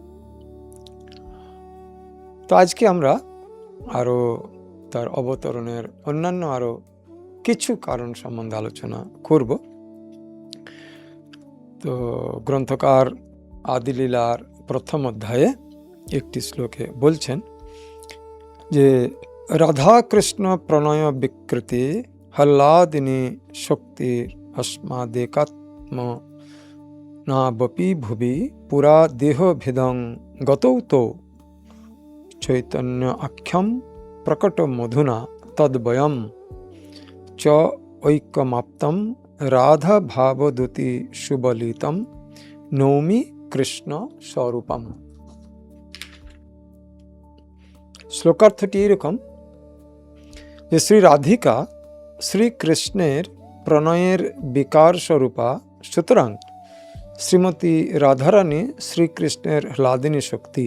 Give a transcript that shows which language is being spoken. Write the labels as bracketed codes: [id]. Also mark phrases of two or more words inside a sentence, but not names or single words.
[bn] তো আজকে আমরা আরো তার অবতরণের অন্যান্য আরো কিছু কারণ সম্বন্ধে আলোচনা করব। তো গ্রন্থকার আদিলীলার প্রথম অধ্যায়ে একটি শ্লোকে বলছেন যে [sa] রাধা কৃষ্ণ প্রণয় বিকৃতি হল্লাদিনী শক্তির अस्मादेकात्म नाबपि भुवि पुरा देह भेदं गतौ तो चैतन्य आख्यम प्रकट मधुना तद्वयं च ऐक्यमाप्तं राधा भावदूति सुबलितं नौमि कृष्ण स्वरूपम। [bn] শ্লোকার্থটি এরকম যে শ্রী রাধিকা শ্রীকৃষ্ণের প্রণয়ের বিকার স্বরূপা, সুতরাং শ্রীমতী রাধারানী শ্রীকৃষ্ণের হ্লাদিনী শক্তি।